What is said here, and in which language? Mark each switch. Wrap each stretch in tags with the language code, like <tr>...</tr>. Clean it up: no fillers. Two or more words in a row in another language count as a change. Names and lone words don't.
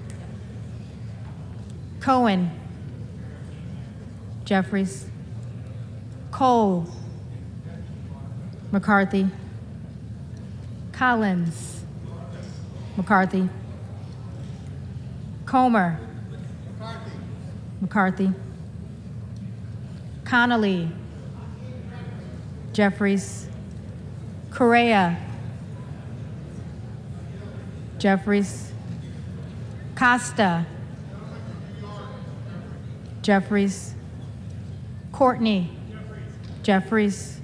<en>Cohen. Jeffries. Cole. McCarthy. Collins. McCarthy. Comer. McCarthy. Connolly. Jeffries. Correa. Jeffries. Costa. Jeffries. Courtney. Jeffries.</en>